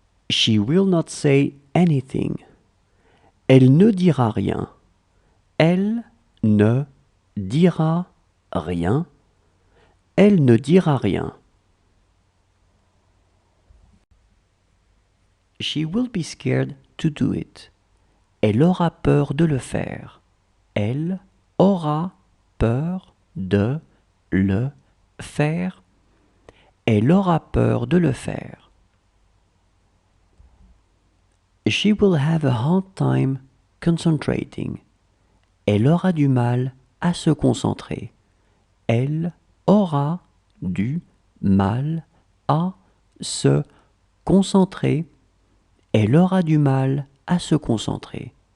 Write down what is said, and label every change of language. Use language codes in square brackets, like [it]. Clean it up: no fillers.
[en] She will not say anything. [fr] Elle ne dira rien. Elle ne dira rien. Elle ne dira rien. [en] She will be scared to do it. [fr] Elle aura peur de le faire. Elle aura peur de le faire. Elle aura peur de le faire. [en] She will have a hard time concentrating. [fr] Elle aura du mal à se concentrer. Elle aura du mal à se concentrer. Elle aura du mal à se concentrer.